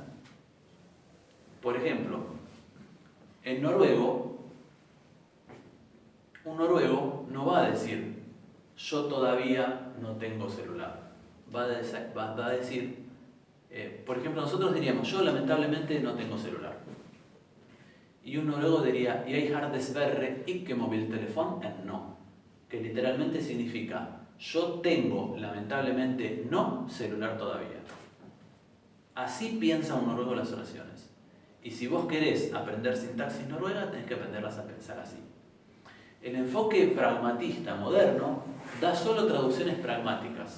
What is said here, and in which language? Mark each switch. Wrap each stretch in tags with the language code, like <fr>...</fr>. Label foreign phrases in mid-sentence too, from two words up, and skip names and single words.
<es>Por ejemplo, en noruego, un noruego no va a decir yo todavía no tengo celular. Va a decir, por ejemplo, nosotros diríamos yo lamentablemente no tengo celular. Y un noruego diría</es> <no>jeg har dessverre ikke mobiltelefon ennå,</no> <es>que literalmente significa yo tengo lamentablemente no celular todavía. Así piensa un noruego las oraciones. Y si vos querés aprender sintaxis noruega, tenés que aprenderlas a pensar así. El enfoque pragmatista moderno da solo traducciones pragmáticas.</es>